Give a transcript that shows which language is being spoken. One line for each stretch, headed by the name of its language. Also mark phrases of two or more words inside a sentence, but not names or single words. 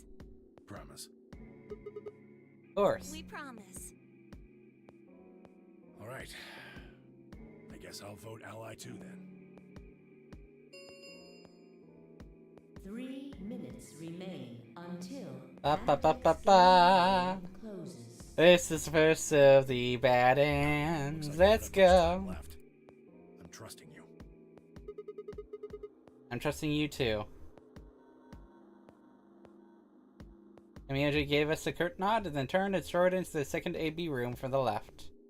English: Promise. Of course. We promise. Alright. I guess I'll vote Ally too then. 3 minutes remain until Ba ba ba ba Amdex ba. game closes. This is the first of the bad ends. Looks like Let's you have much time go. left. I'm trusting you. I'm trusting you too. Tenmyouji gave us a curt nod and then turned and strode into the second AB room from the left.